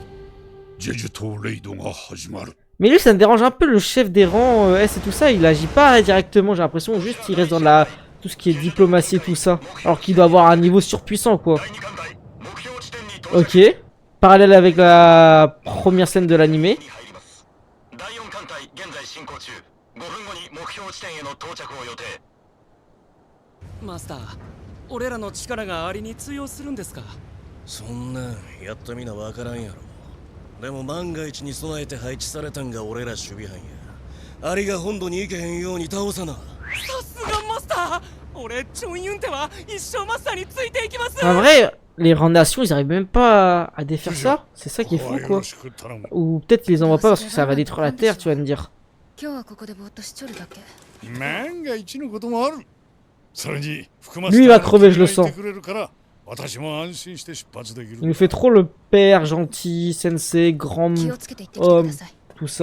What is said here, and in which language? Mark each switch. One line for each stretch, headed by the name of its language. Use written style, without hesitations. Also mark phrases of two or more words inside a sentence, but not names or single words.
French: Mais lui, ça me dérange un peu, le chef des rangs S et tout ça, il agit pas directement, j'ai l'impression, juste il reste dans tout ce qui est diplomatie et tout ça. Alors qu'il doit avoir un niveau surpuissant, quoi. Ok. Parallèle avec la première scène de l'animé. Master,
Japanese: 俺らの力がありに通用するんですか? そんなんやってみなわからんやろ。でも万が一に備えて配置されたんが俺ら守備班や。ありが本土に行けへんように倒さな。さすがマスター。俺チョンユンテは一生マスターについていきます。
French: En vrai, les rangs nations, ils arrivent même pas à défaire ça. C'est ça qui est fou, quoi. Ou peut-être qu'ils les envoient pas parce que ça va détruire la terre, tu vas me dire. Lui, il va crever, je le sens. Il nous fait trop le père gentil, sensei, grand homme, tout ça.